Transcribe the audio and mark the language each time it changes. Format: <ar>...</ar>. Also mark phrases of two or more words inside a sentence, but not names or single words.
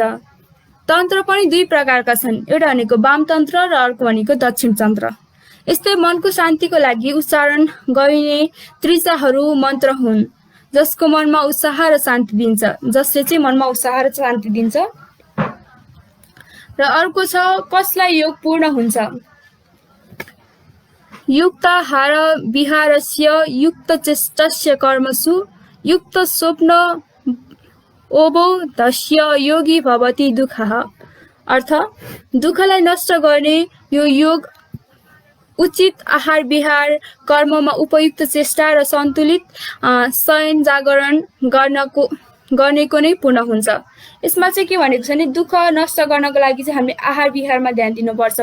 <ne>तन्त्र पनि दुई प्रकारका छन्, एउटा भनेको वाम तन्त्र र अर्को भनेको दक्षिण तन्त्र। यस्तै मनको शान्तिको लागि उच्चारण गरिने त्रिचाहरू मन्त्र हुन् जसको मनमा उत्साह र शान्ति दिन्छ, जसले चाहिँ मनमा उत्साह र शान्ति दिन्छ। र अर्को छ कसलाई योग पूर्ण हुन्छ।</ne> <sa>युक्ताहार विहारस्य युक्त चेष्टस्य कर्मसु युक्त स्वप्न ओबोधस्य योगी भवति दुःखः।</sa> <ne>अर्थ दुःखलाई नष्ट गर्ने यो योग उचित आहार विहार कर्ममा उपयुक्त चेष्टा र सन्तुलित शयन जागरण गर्नेको नै पूर्ण हुन्छ। यसमा चाहिँ के भनेको छ भने दुःख नष्ट गर्नको लागि चाहिँ हामीले आहार विहारमा ध्यान दिनुपर्छ।</ne>